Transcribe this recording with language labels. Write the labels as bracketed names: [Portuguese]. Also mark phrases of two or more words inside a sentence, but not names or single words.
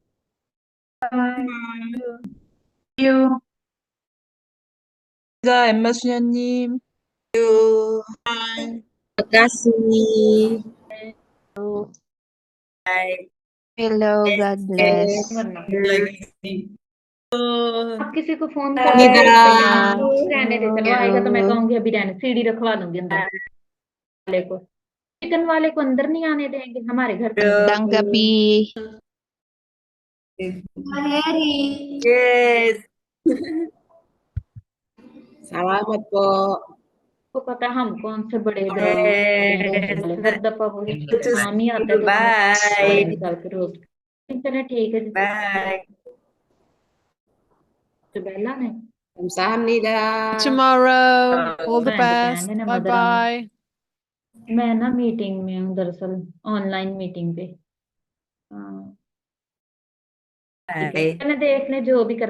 [English] Bye. Thank you. 엠마 수녀님. [Indonesian] Terima kasih. [English] Bye. Hello, God bless. [Hindi] आप किसी को फोन कर [English] Bye. [Hindi] रहने दे, चलो आएगा तो मैं कहूंगी अभी रहने, सीढ़ी रखवा दूंगी अंदर वाले को, चिकन वाले को अंदर नहीं आने देंगे हमारे घर [Filipino] Tanggapi. [English] Yes. [Filipino] Salamat po. [Hindi] को पता है हम कौन से बड़े [English] Yes. [Hindi] हर दफा वो [English] Good to [Hindi] नाम ही [English] see [Hindi] आता है [English] you. [Hindi] तो [English] Bye. [Hindi] निकाल के रोज चले ठीक है [English] Bye. [Hindi] बेला ने [Korean] Kamsahamnida. [English] Tomorrow. All the Bye, best. [Hindi] depend है [English] Bye [Hindi] मदर [English] bye. [Hindi] मैं ना मीटिंग में हूँ दरअसल, ऑनलाइन मीटिंग पे। हाँ [English] Bye. [Hindi] मैंने देख ले जो भी कर